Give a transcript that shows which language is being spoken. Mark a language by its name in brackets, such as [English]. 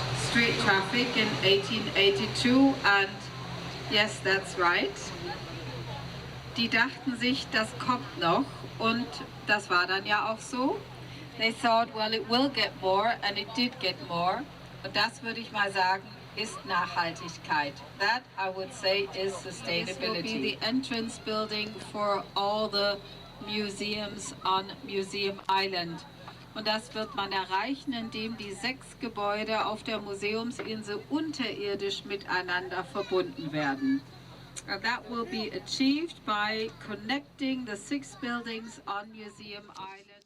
[English] Street traffic in 1882 and yes, that's right. [German] Die dachten sich, das kommt noch und das war dann ja auch so. [English] They thought, well, it will get more and it did get more. [German] Und das würde ich mal sagen, ist Nachhaltigkeit. [English] That I would say is sustainability. This will be the entrance building for all the museums on Museum Island. [German] Und das wird man erreichen, indem die 6 Gebäude auf der Museumsinsel unterirdisch miteinander verbunden werden. [English] And that will be achieved by connecting the 6 buildings on Museum Island.